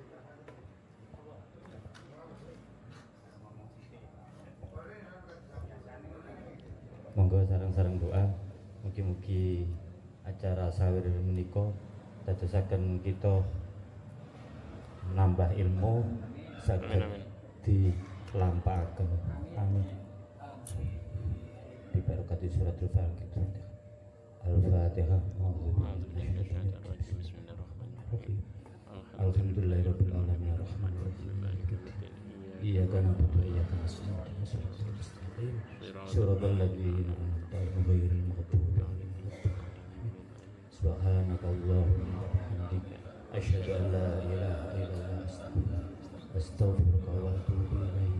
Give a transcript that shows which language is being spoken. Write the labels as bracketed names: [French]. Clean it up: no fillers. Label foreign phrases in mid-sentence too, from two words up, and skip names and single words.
[Javanese] Monggo sareng-sareng doa mugi-mugi acara sawir menika dadosaken kita nambah ilmu saged dilampaaken. [Arabic] آمين. ببركة سورة الفاتحة. Al-Fatihah. الحمد لله رب العالمين الرحمن الرحيم مالك يوم الدين. إياك نعبد وإياك نستعين. صراط الذين أنعمت عليهم غير المغضوب عليهم ولا الضالين. سبحانك اللهم وبحمدك أشهد أن لا إله إلا أنت أستغفرك وأتوب إليك.